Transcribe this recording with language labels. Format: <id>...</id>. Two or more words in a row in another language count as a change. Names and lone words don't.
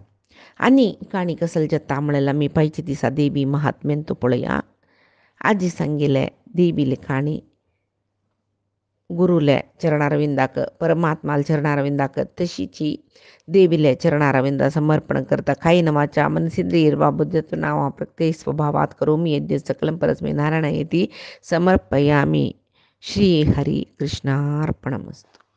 <kok>आनी काणी कसल जाता म्हळ्यार आमी पायचे दिसा देवी महात्म्यान तो पळया. आजी सांगिल्ले देवीले काणी गुरुले चरणारविंदाक परमात्माल चरणारविंदाक तशीची देवीले चरणारविंदा समर्पण करता.</kok> <sa>कायेन वाचा मनसेंद्रियैर्वा बुद्धत्वेना प्रत्यय स्वभावात् करोमि यद्यत् सकलं परस्मै नारायणायेति समर्पयामि. श्री हरि कृष्णार्पणमस्तु.</sa>